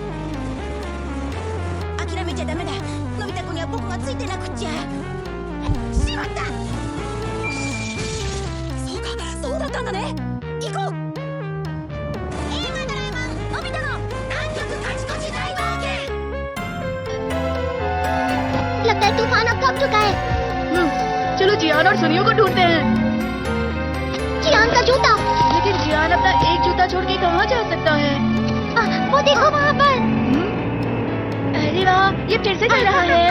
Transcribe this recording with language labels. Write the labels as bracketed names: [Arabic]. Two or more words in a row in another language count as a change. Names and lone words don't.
[Japanese] 諦めちゃダメだ。のび太くんには僕がついてなくっちゃ。しまった。そうか、そうだったんだね。行こう。ドラえもん、のび太の南極カチコチ大冒険。 [Hindi] लगता है तूफान अब थम चुका है। चलो जियान और सुनियो को ढूंढते हैं। जियान का जूता। लेकिन जियान अपना एक जूता छोड़ के कहाँ जा सकता है? वो देखो वहाँ पर। अरे वाह, ये फिर से चल रहा है।